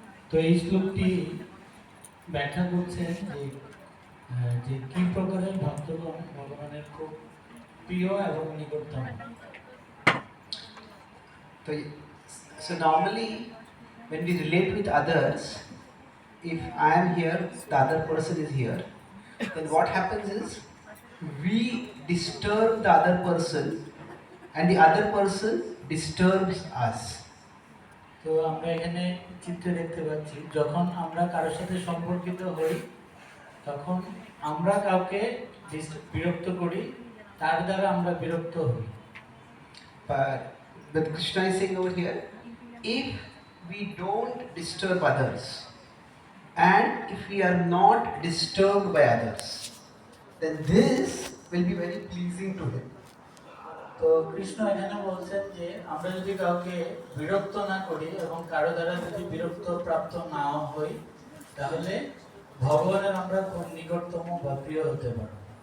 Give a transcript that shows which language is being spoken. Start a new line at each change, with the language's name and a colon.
Bangla: তো এই শ্লোকটি ব্যাখ্যা করছেন যে কি প্রকারের ভক্তগণ ভগবানের খুব প্রিয় এবং নিকটতম।
English: So normally when we relate with others, if I am here, the other person is here, then what happens is we disturb the other person and the other person disturbs us.
Bangla: তো আমরা এখানে চিত্রে দেখতে পাচ্ছি যখন আমরা কারোর সাথে সম্পর্কিত হই তখন আমরা কাউকে বিরক্ত করি, তার দ্বারা আমরা বিরক্ত হই।
English: But Krishna is saying over here, if we don't disturb others and if we are not disturbed by others, then this will be very pleasing to him.
Bangla: তো কৃষ্ণ এখানে বলছেন যে আমরা যদি কাউকে বিরক্ত না করি এবং কারো দ্বারা যদি বিরক্ত প্রাপ্ত না হই তাহলে ভগবানের আমরা খুব নিকটতম বা প্রিয় হতে পারবো।